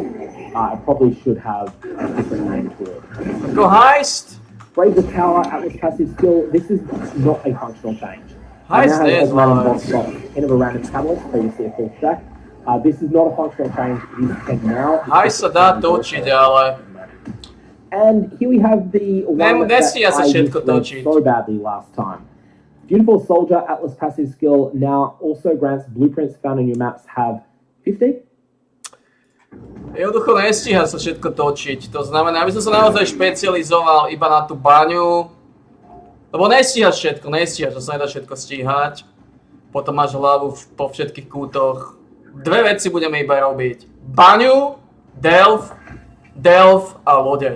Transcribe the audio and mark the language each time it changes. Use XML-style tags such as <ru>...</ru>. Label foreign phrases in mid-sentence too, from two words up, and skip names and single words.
<en>It probably should have a different name to it. Go heist! Razor Tower, Atlas passive skill, this is not a functional change. Heist is random large. box box, 10 of a random catalyst, previously a full stack. This is not a functional change, it is 10 now.</en> <sk>Heist sa dá točiť, ale...</sk> <en>And here we have the one that</en> <sk>Nestia sa</sk> <en>I</en> <sk>všetko</sk> <en>misread</en> <sk>točiť.</sk> <en>so badly last time. Beautiful Soldier, Atlas passive skill, now also grants blueprints found in your maps have 50.</en> <sk>Jednoducho nestíha sa všetko točiť, to znamená, aby som sa naozaj špecializoval iba na tú baňu, lebo nestíhaš všetko, to sa nedá všetko stíhať, potom máš hlavu po všetkých kútoch. Dve veci budeme iba robiť, baňu, delf a lode.</sk>